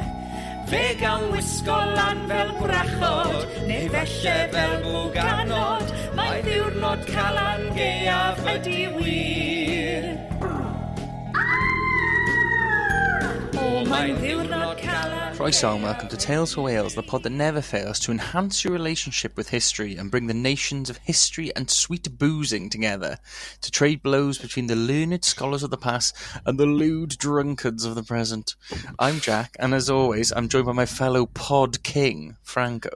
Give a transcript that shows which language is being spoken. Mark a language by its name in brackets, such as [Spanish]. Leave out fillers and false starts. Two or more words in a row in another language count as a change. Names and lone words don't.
[Welsh] Fe gael wisgo lan fel gwrachod, neu felly fel bwganod. Mae'n ddiwrnod Calan Gaeaf, ydi wir. O, mae'n ddiwrnod Calan. [English] Croeso and welcome to Tales for Wales, the pod that never fails to enhance your relationship with history and bring the nations of history and sweet boozing together to trade blows between the learned scholars of the past and the lewd drunkards of the present. I'm Jack, and as always, I'm joined by my fellow pod king, Franco.